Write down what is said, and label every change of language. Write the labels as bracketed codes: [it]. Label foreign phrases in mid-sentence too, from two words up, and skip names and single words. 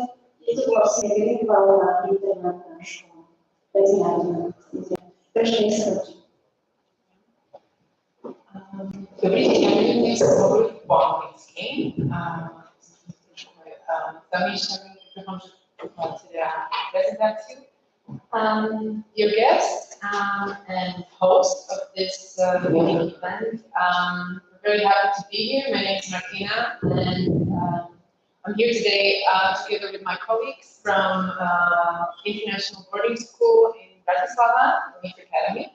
[sk] Je to vlastne virtuálna internátna škola, medzinárodná. Takže nech sa páči. Dobrý deň, ja budem dnes hovoriť po anglicky. Zamýšľam, že dúfam, že teda prezentáciu. [en] Your guest and host of this unique event. We're very happy to be here. My name is Martina, and I'm here today together with my colleagues from International Boarding School in Bratislava, the Leaf Academy.